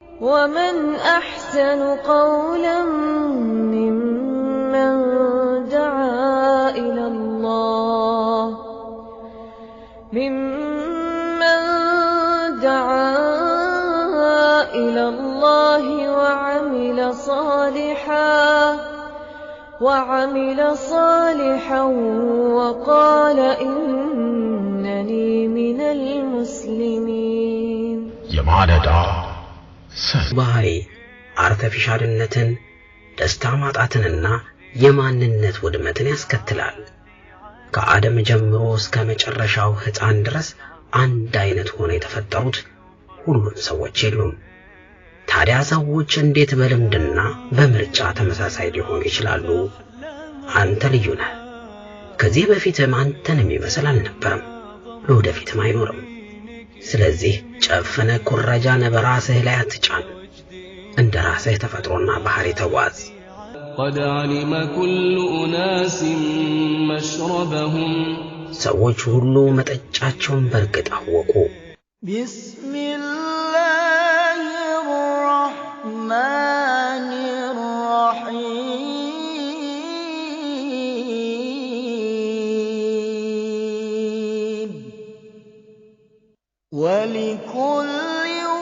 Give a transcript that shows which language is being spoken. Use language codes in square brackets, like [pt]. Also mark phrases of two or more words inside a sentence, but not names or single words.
[ar] ومن أحسن قولا ممن دعا إلى الله وعمل صالحا وقال إنني من المسلمين [am] ባህሪ አርቲፊሻልነትን ደስታ ማጣትንና የማንነት ውድመትን ያስከትላል። ከአደም ጀምሮ እስከ መጨረሻው ሕፃን ድረስ አንድ አይነት ሆነው የተፈጠሩት ሁሉም ሰዎች የሉም። ታዲያ ሰዎች እንዴት በልምድና በምርጫ ተመሳሳይ ሊሆኑ ይችላሉ? አንተ ልዩ ነህ። ከዚህ በፊትም አንተን የሚመስል አልነበረም፣ ለወደፊትም አይኖርም። ስለዚህ ጨፍነ ኩረጃን በራስህ ላይ አትጫን። እንደ ራስህ ተፈጥሮና ባህሪ ተጓዝ። [ar] قد علم كل أناس مشربهم [am] ሰዎች ሁሉ መጠጫቸውን በርግጥ አወቁ። [ar] بسم الله الرحمن الرحيم ولكل